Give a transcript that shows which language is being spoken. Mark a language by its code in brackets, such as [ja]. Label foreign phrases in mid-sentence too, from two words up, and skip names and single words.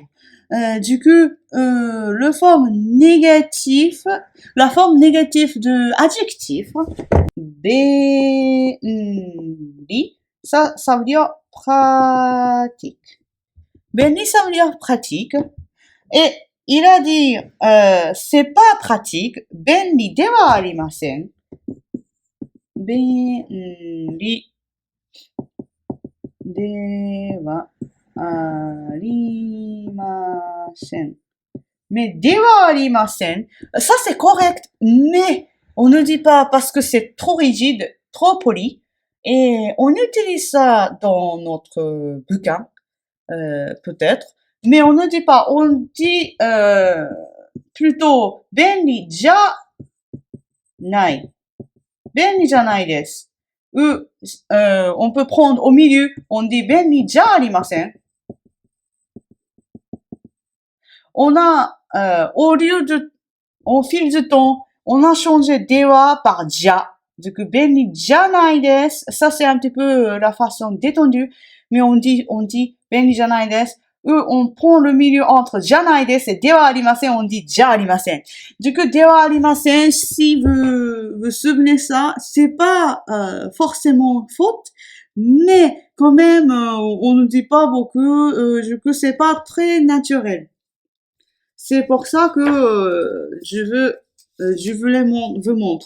[fr] Du coup, la forme négative de adjectif, benri, ça veut dire pratique. Benri, ça veut dire pratique. Et il a dit, c'est pas pratique, [ja] 便利ではありません. 便利ではありません. [fr] Mais [ja] ではありません, [fr] ça c'est correct, mais on ne dit pas parce que c'est trop rigide, trop poli, et on utilise ça dans notre bouquin, peut-être, mais on ne dit pas, on dit plutôt [ja] 便利じゃない. 便利じゃないです. [fr] On peut prendre au milieu, on dit [ja] 便利じゃありません. [fr] On a, au fil du temps, on a changé dewa par ja. Du coup, [ja] 便利じゃないです, [fr] ça c'est un petit peu la façon détendue, mais on dit [ja] 便利じゃないです. [fr] On prend le milieu entre [ja] じゃないです [fr] et [ja] ではありません, [fr] on dit [ja] じゃありません. [fr] Du coup, [ja] ではありません, [fr] si vous souvenez ça, c'est pas forcément faute, mais quand même, on ne dit pas beaucoup, du coup, c'est pas très naturel. C'est pour ça que je voulais vous montrer.